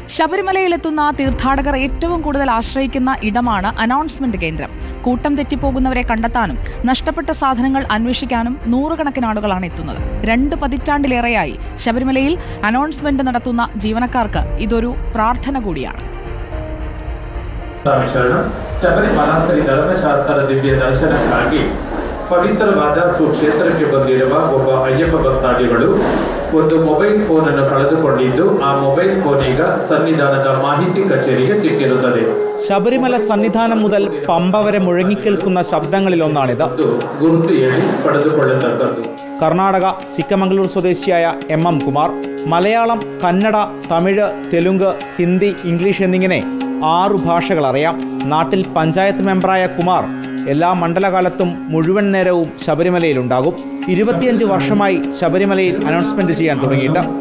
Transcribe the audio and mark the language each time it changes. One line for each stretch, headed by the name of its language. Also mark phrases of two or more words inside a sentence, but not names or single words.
Malayalam: ശബരിമലയിലെത്തുന്ന തീർത്ഥാടകർ ഏറ്റവും കൂടുതൽ ആശ്രയിക്കുന്ന ഇടമാണ് അനൗൺസ്മെന്റ് കേന്ദ്രം. കൂട്ടം തെറ്റിപ്പോകുന്നവരെ കണ്ടെത്താനും നഷ്ടപ്പെട്ട സാധനങ്ങൾ അന്വേഷിക്കാനും നൂറുകണക്കിന് ആളുകളാണ് എത്തുന്നത്. 2 പതിറ്റാണ്ടിലേറെയായി ശബരിമലയിൽ അനൗൺസ്മെന്റ് നടത്തുന്ന ജീവനക്കാർക്ക് ഇതൊരു ಪ್ರಾರ್ಥನೆ കൂടിയാണ്.
Kannada: ಶಬರಿಮಲ ಶ್ರೀ ಧರ್ಮಶಾಸ್ತ್ರ ದಿವ್ಯ ದರ್ಶನಕ್ಕಾಗಿ ಪವಿತ್ರವಾದ ಸುಕ್ಷೇತ್ರಕ್ಕೆ ಬಂದಿರುವ ಒಬ್ಬ ಅಯ್ಯಪ್ಪ ಭಕ್ತಾದಿಗಳು ಒಂದು ಮೊಬೈಲ್ ಫೋನ್ ಅನ್ನು ಕಳೆದುಕೊಂಡಿದ್ದು ಆ ಮೊಬೈಲ್ ಫೋನ್ ಈಗ ಸನ್ನಿಧಾನದ ಮಾಹಿತಿ ಕಚೇರಿಗೆ ಸಿಕ್ಕಿರುತ್ತದೆ.
Malayalam: ശബരിമല സന്നിധാനം മുതൽ പമ്പ വരെ മുഴങ്ങിക്കേൾക്കുന്ന ശബ്ദങ്ങളിലൊന്നാണിത്.
Kannada: ಗುರುತು ಹೇಳಿ ಪಡೆದುಕೊಳ್ಳತಕ್ಕದ್ದು.
Malayalam: കർണാടക ചിക്കമംഗളൂർ സ്വദേശിയായ MM കുമാർ മലയാളം, കന്നഡ, തമിഴ്, തെലുങ്ക്, ഹിന്ദി, ഇംഗ്ലീഷ് എന്നിങ്ങനെ 6 ഭാഷകൾ അറിയാം. നാട്ടിൽ പഞ്ചായത്ത് മെമ്പറായ കുമാർ എല്ലാ മണ്ഡലകാലത്തും മുഴുവൻ നേരവും ശബരിമലയിലുണ്ടാകും. 25 വർഷമായി ശബരിമലയിൽ അനൗൺസ്മെന്റ് ചെയ്യാൻ തുടങ്ങിയിട്ട്.